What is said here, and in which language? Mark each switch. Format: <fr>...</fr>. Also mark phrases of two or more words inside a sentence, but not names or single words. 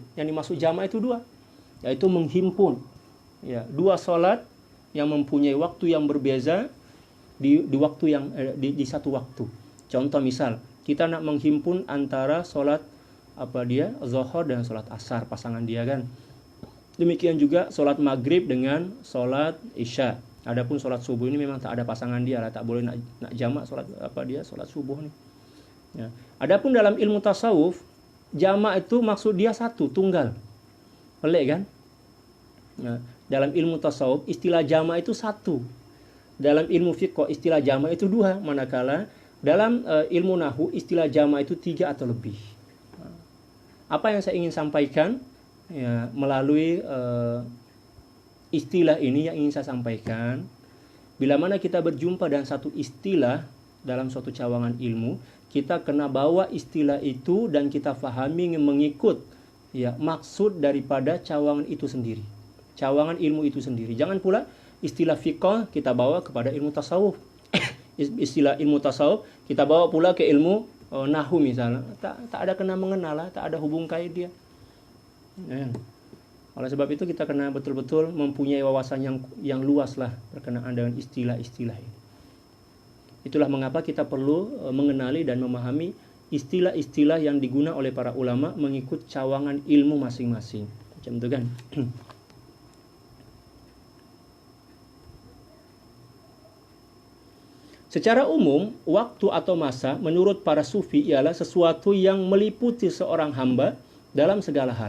<ms>Yang dimaksud jamak itu 2, yaitu menghimpun ya 2 salat yang mempunyai waktu yang berbeza di waktu yang di satu waktu. Contoh misal, kita nak menghimpun antara salat zuhur dan salat asar, pasangan dia kan. Demikian juga salat maghrib dengan salat isya. Adapun salat subuh ini memang tak ada pasangan dia lah, tak boleh nak jamak salat subuh ni. Ya. Adapun dalam ilmu tasawuf, jamak itu maksud dia satu, tunggal. Pelik kan? Ya. Dalam ilmu tasawuf istilah jamak itu satu. Dalam ilmu fiqh istilah jamak itu 2, manakala dalam ilmu nahwu istilah jamak itu 3 atau lebih. Apa yang saya ingin sampaikan ya, melalui istilah ini yang ingin saya sampaikan, bila mana kita berjumpa dengan satu istilah dalam suatu cawangan ilmu, kita kena bawa istilah itu dan kita fahami mengikut ya maksud daripada cawangan itu sendiri, cawangan ilmu itu sendiri. Jangan pula istilah fiqh kita bawa kepada ilmu tasawuf. Istilah ilmu tasawuf kita bawa pula ke ilmu nahu misalnya, tak ada kena mengenal, tak ada hubung kait dia. Ya. Oleh sebab itu kita kena betul-betul mempunyai wawasan yang luas lah berkenaan dengan istilah-istilah ini. Itulah mengapa kita perlu mengenali dan memahami istilah-istilah yang digunakan oleh para ulama mengikut cawangan ilmu masing-masing. Macam itu kan. Secara umum, waktu atau masa menurut para sufi ialah sesuatu yang meliputi seorang hamba dalam segala hal.</ms>